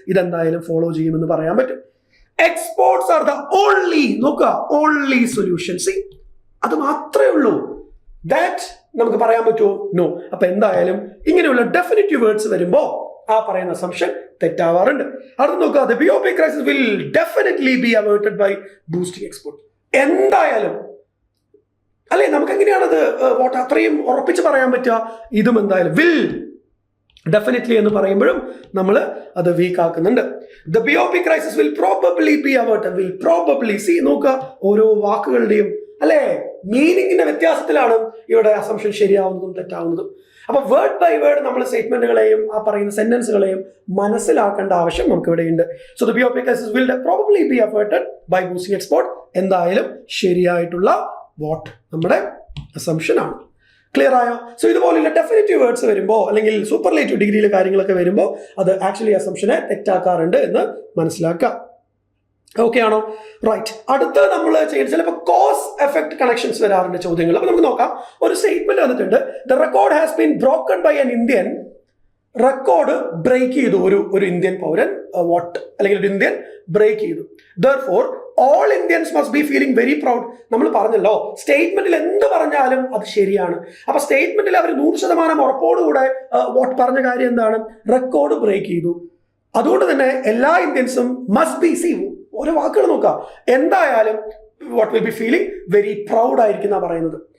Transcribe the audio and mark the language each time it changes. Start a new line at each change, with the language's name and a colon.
Malayalam: ഇതെന്തായാലും ഫോളോ ചെയ്യുമെന്ന് പറയാൻ പറ്റും.
English: exports are the only,
Malayalam: നോക്കുക, ഓൺലി സൊല്യൂഷൻ. അത് മാത്രമേ ഉള്ളൂ, ദാറ്റ് നമുക്ക് പറയാൻ പറ്റുമോ? നോ. അപ്പൊ എന്തായാലും ഇങ്ങനെയുള്ള ഡെഫിനിറ്റീവ് വേർഡ്സ് വരുമ്പോൾ ആ പറയുന്ന അസംഷൻ തെറ്റാവാറുണ്ട്. അടുത്ത് നോക്കുക,
English: the BOP crisis will definitely be averted by boosting export.
Malayalam: എന്തായാലും, അല്ലെ? നമുക്ക് എങ്ങനെയാണത് അത്രയും ഉറപ്പിച്ച് പറയാൻ പറ്റുക? ഇതും എന്തായാലും വിൽ, ഡെഫിനറ്റ്ലി എന്ന് പറയുമ്പോഴും നമ്മൾ അത് വീക്ക് ആക്കുന്നുണ്ട്.
English: The BOP crisis will probably be averted. Will probably,
Malayalam: നോക്കുക, ഓരോ വാക്കുകളുടെയും, അല്ലെ, മീനിങ്ങിന്റെ വ്യത്യാസത്തിലാണ് ഇവിടെ അസംഷൻ ശരിയാവുന്നതും തെറ്റാവുന്നതും. അപ്പൊ വേർഡ് ബൈ വേർഡ് നമ്മൾ സ്റ്റേറ്റ്മെന്റുകളെയും ആ പറയുന്ന സെന്റൻസുകളെയും മനസ്സിലാക്കേണ്ട ആവശ്യം നമുക്ക് ഇവിടെയുണ്ട്.
English: So the BOP crisis will probably be averted by boosting export.
Malayalam: എന്തായാലും ശരിയായിട്ടുള്ള വാട്ട് നമ്മുടെ അസംഷൻ ആണ്. ക്ലിയർ ആയോ? സോ ഇതുപോലുള്ള ഡെഫിനിറ്റീവ് വേർഡ്സ് വരുമ്പോൾ, അല്ലെങ്കിൽ സൂപ്പർലേറ്റീവ് ഡിഗ്രിയിലെ കാര്യങ്ങളൊക്കെ വരുമ്പോൾ അത് ആക്ച്വലി അസംഷനെ തെറ്റാക്കാറുണ്ട് എന്ന് മനസ്സിലാക്കാം. ഓക്കെ ആണോ? റൈറ്റ്. അടുത്ത നമ്മൾ ചെയ്യുന്നത് ചിലപ്പോൾ കോസ് എഫക്ട് കണക്ഷൻസ് വരാറുണ്ട് ചോദ്യങ്ങൾ. അപ്പൊ നമുക്ക് നോക്കാം. ഒരു സ്റ്റേറ്റ്മെന്റ് വന്നിട്ടുണ്ട്,
English: The record has been broken by an Indian.
Malayalam: Record break ചെയ്തു ഒരു ഇന്ത്യൻ പൗരൻ, അല്ലെങ്കിൽ ഒരു ഇന്ത്യൻ ബ്രേക്ക് ചെയ്തു.
English: Therefore, all Indians must be feeling very proud.
Malayalam: നമ്മൾ പറഞ്ഞല്ലോ, സ്റ്റേറ്റ്മെന്റിൽ എന്ത് പറഞ്ഞാലും അത് ശരിയാണ്. അപ്പൊ സ്റ്റേറ്റ്മെന്റിൽ അവർ 100% ഉറപ്പോടുകൂടെ പറഞ്ഞ കാര്യം എന്താണ്? റെക്കോർഡ് ബ്രേക്ക് ചെയ്തു. അതുകൊണ്ട് തന്നെ എല്ലാ ഇന്ത്യൻസും മസ്റ്റ് ബി, ഓരോ വാക്കുകൾ നോക്കാം, എന്തായാലും
English: will be feeling very proud
Malayalam: ആയിരിക്കും പറയുന്നത്.